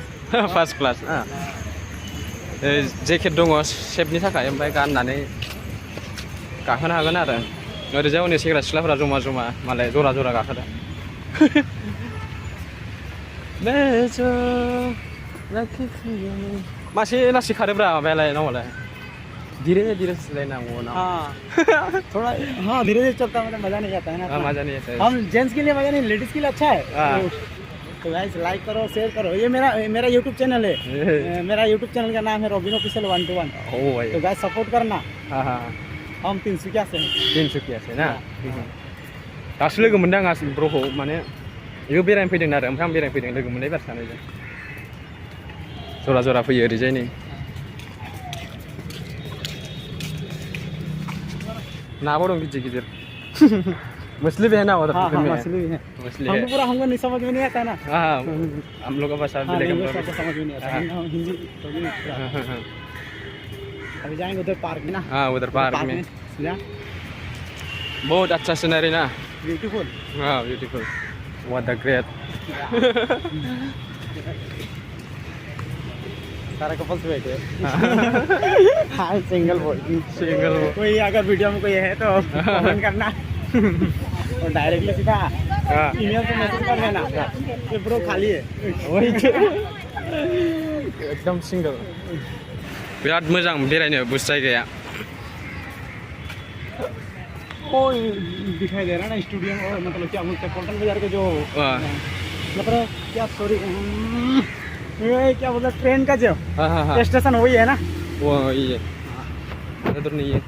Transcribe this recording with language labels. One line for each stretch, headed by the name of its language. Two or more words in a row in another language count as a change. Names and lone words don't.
English: first class jacket
Bodo: दङ सेफनि थाखाय ओमफ्राय गाननानै गाखोनो हागोन आरो ओरैजाय उननि सेंग्रा सिख्लाफोरा जमा जमा मालाय जरा जरा गाखोदों मासे लासै खारोब्रा माबायालाय नावालाय
Hindi: धीरे धीरे चलाएंगे वो ना थोड़ा हाँ धीरे धीरे चलता मतलब मजा नहीं आता है ना मजा नहीं आता है हम जेंट्स के लिए मजा नहीं लेडीज के लिए अच्छा है तो गाइस लाइक करो शेयर करो ये मेरा
English: YouTube channel
Hindi: है मेरा
English: YouTube channel
Hindi: का नाम है रॉबिन ऑफिशियल 121 भाई तो गाइस सपोर्ट करना हम तिनसुकिया से
Bodo: ना दासो लोगो मोनदों आं ब्रखौ माने इयो बेरायनो फैदों आरो ओमफ्राय आं बेरायनो फैदों लोगो मोननाय बार सानैजों जरा जरा फैयो ओरैजाय नै नाबो दं गिदिर गिदिर
Hindi: मछली भी है ना उधर मछली भी है हमको पूरा हमको नहीं समझ में नहीं आता ना हम लोग का भाषा समझ में नहीं आता हिंदी अभी जाएंगे उधर पार्क में ना उधर पार्क में बहुत अच्छा सीनरी ना ब्यूटीफुल
English: beautiful what the great
Hindi: सारा कपल्स बैठे
English: single boy
Hindi: कोई अगर वीडियो में कोई है तो कमेंट करना और डायरेक्टली सीधा ईमेल पे मैसेज कर देना कि ब्रो खाली है
Bodo: एकदम सिंगल बिराद मोजां बेरायनो बुस जायगाया
Hindi: दिखाई दे रहा है ना स्टूडियो मतलब क्या बोलते हैं पल्टन बाजार के जो मतलब क्या सॉरी क्या बोलते ट्रेन का जो स्टेशन वही है ना वो ये उधर नहीं है